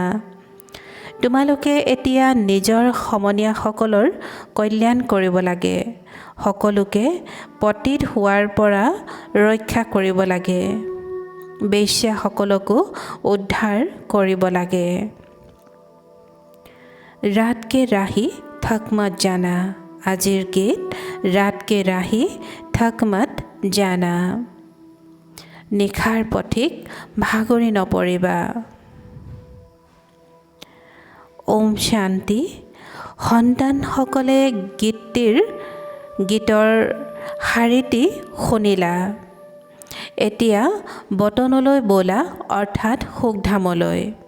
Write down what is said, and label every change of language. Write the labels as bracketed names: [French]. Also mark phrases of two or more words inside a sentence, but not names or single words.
[Assamese] তোমালোকে এতিয়া নিজৰ সমনীয়াসকলৰ কল্যাণ কৰিব লাগে। সকলোকে পতিত হোৱাৰ পৰা ৰক্ষা কৰিব লাগে। বেশ্যাসকলকো উদ্ধাৰ কৰিব লাগে। [Hindi] रात के राही थक मत जाना। [Assamese] আজিৰ গীত [Hindi] रात के राही थक मत जाना। [Assamese] নিশাৰ পথিক ভাগৰি নপৰিবা। ওম শান্তি। সন্তানসকলে গীতৰ শাৰীটি শুনিলা। এতিয়া বতনলৈ ব'লা, অৰ্থাৎ সুখধামলৈ।